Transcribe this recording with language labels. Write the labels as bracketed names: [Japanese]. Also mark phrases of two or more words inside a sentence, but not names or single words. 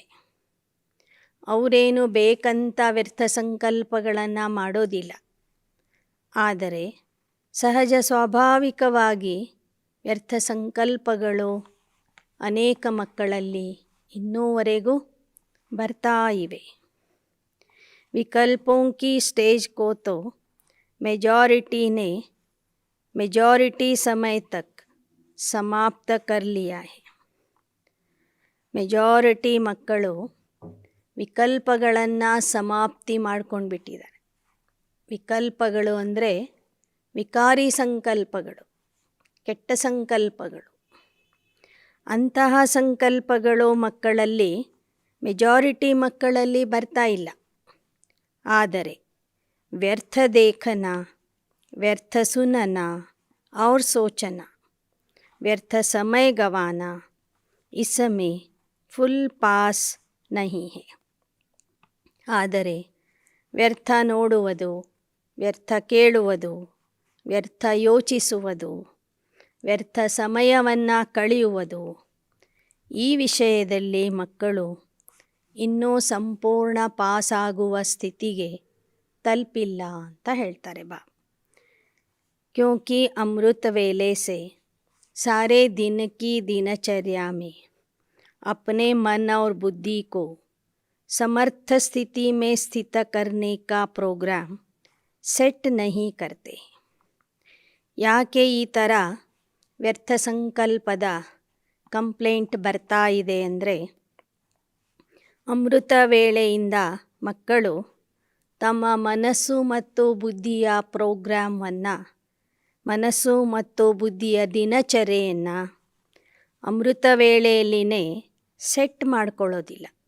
[Kannada] ಅವರೇನು ಬೇಕಂತ ವ್ಯರ್ಥ ಸಂಕಲ್ಪಗಳನ್ನು ಮಾಡೋದಿಲ್ಲ, ಆದರೆ ಸಹಜ ಸ್ವಾಭಾವಿಕವಾಗಿ ವ್ಯರ್ಥ ಸಂಕಲ್ಪಗಳು ಅನೇಕ ಮಕ್ಕಳಲ್ಲಿ ಇನ್ನೂವರೆಗೂ ಬರ್ತಾ ಇವೆ. [Hindi] विकल्पों की स्टेज को तो मेजॉरिटी ने मेजॉरिटी समय तक समाप्त कर लिया है. [Kannada] ಮೆಜಾರಿಟಿ ಮಕ್ಕಳು ವಿಕಲ್ಪಗಳನ್ನು ಸಮಾಪ್ತಿ ಮಾಡ್ಕೊಂಡು ಬಿಟ್ಟಿದ್ದಾರೆ. ವಿಕಲ್ಪಗಳು ಅಂದರೆ ವಿಕಾರಿ ಸಂಕಲ್ಪಗಳು, ಕೆಟ್ಟ ಸಂಕಲ್ಪಗಳು. ಅಂತಹ ಸಂಕಲ್ಪಗಳು ಮಕ್ಕಳಲ್ಲಿ ಮೆಜಾರಿಟಿ ಮಕ್ಕಳಲ್ಲಿ ಬರ್ತಾ ಇಲ್ಲ. [Hindi] ಆದರೆ व्यर्थ देखना, व्यर्थ सुनना और सोचना, व्यर्थ समय गंवाना इसमें [English] full pass [Hindi] नहीं है. [Kannada] ಆದರೆ ವ್ಯರ್ಥ ನೋಡುವುದು, ವ್ಯರ್ಥ ಕೇಳುವುದು, ವ್ಯರ್ಥ ಯೋಚಿಸುವುದು, ವ್ಯರ್ಥ ಸಮಯವನ್ನು ಕಳೆಯುವುದು, ಈ ವಿಷಯದಲ್ಲಿ ಮಕ್ಕಳು ಇನ್ನೂ ಸಂಪೂರ್ಣ ಪಾಸಾಗುವ ಸ್ಥಿತಿಗೆ ತಲುಪಿಲ್ಲ ಅಂತ ಹೇಳ್ತಾರೆ ಬಾ. [Hindi] क्योंकि अमृत वेले से सारे दिन की दिनचर्या में अपने मन और बुद्धि को समर्थ स्थिति में स्थित करने का प्रोग्राम सेट नहीं करते. [Kannada] ಯಾಕೆ ಈ ಥರ ವ್ಯರ್ಥ ಸಂಕಲ್ಪದ ಕಂಪ್ಲೇಂಟ್ ಬರ್ತಾ ಇದೆ ಅಂದರೆ, ಅಮೃತ ವೇಳೆಯಿಂದ ಮಕ್ಕಳು ತಮ್ಮ ಮನಸ್ಸು ಮತ್ತು ಬುದ್ಧಿಯ ಪ್ರೋಗ್ರಾಮನ್ನು, ಮನಸ್ಸು ಮತ್ತು ಬುದ್ಧಿಯ ದಿನಚರಿಯನ್ನು ಅಮೃತ ವೇಳೆಯಲ್ಲಿನೇ ಸೆಟ್ ಮಾಡ್ಕೊಳ್ಳೋದಿಲ್ಲ.